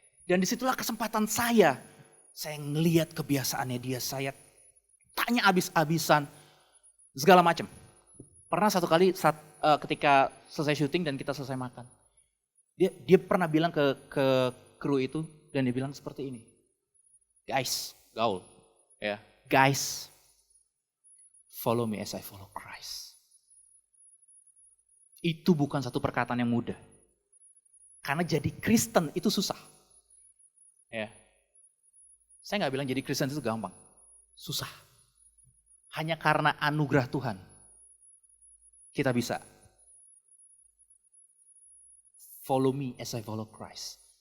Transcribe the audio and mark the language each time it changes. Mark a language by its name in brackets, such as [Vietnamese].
[Indonesian] Dan disitulah kesempatan saya ngelihat kebiasaannya dia, saya tanya abis-abisan, segala macam. Pernah satu kali ketika selesai syuting dan kita selesai makan. Dia pernah bilang ke kru itu dan dia bilang seperti ini. Guys, gaul. [English] Ya, guys, follow me as I follow Christ. [Indonesian] Itu bukan satu perkataan yang mudah. Karena jadi Kristen itu susah. Ya. Saya nggak bilang jadi Kristen itu gampang. Susah. Hanya karena anugerah Tuhan kita bisa. [English] Follow me as I follow Christ.